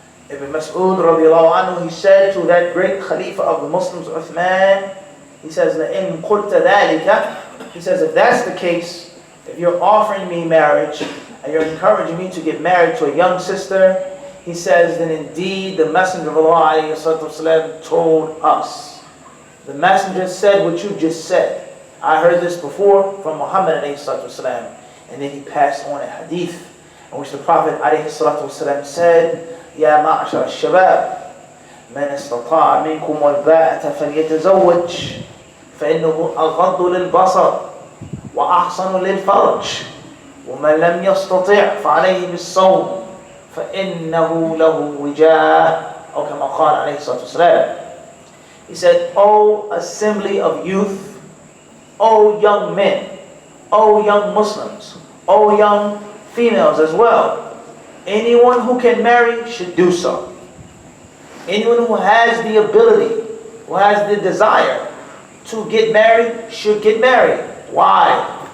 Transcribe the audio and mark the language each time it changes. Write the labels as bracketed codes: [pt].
[en] Ibn Mas'ud radiallahu anhu, he said to that great Khalifa of the Muslims, Uthman, he says, [ar] لَإِن قُلْتَ ذَلِكَ, [en] he says, if that's the case, if you're offering me marriage and you're encouraging me to get married to a young sister, he says, then indeed the Messenger of Allah ﷺ told us. The Messenger said what you just said. I heard this before from Muhammad ﷺ. And then he passed on a hadith in which the Prophet ﷺ said, [ar] يا معشر الشباب من استطاع منكم الباءة فليتزوج فإنه أغض للبصر وأحصن للفرج ومن لم يستطع فعليه بالصوم فإنه له وجاه أو كما قال عليه الصلاة والسلام. [en] He said, O assembly of youth, O young men, O young Muslims, O young females as well, anyone who can marry should do so. Anyone who has the ability, who has the desire to get married should get married. Why?